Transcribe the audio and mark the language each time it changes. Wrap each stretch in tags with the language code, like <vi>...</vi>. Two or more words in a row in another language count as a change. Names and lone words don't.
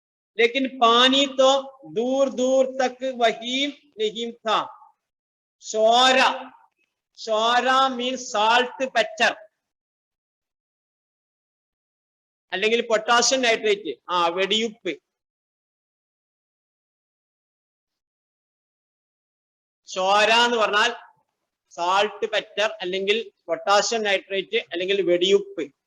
<hi>लेकिन पानी तो दूर दूर तक वही नहीं था। शोरा, शोरा</hi> <ml>मीन</ml> <en>salt peter</en> <ml>അല്ലെങ്കിൽ</ml> <en>potassium nitrate.</en> <ml>വെടിയുപ്പ്. ശോര എന്ന് പറഞ്ഞാൽ</ml> <en>salt peter</en> <ml>അല്ലെങ്കിൽ</ml> <en>potassium nitrate</en> <ml>അല്ലെങ്കിൽ വെടിയുപ്പ്.</ml>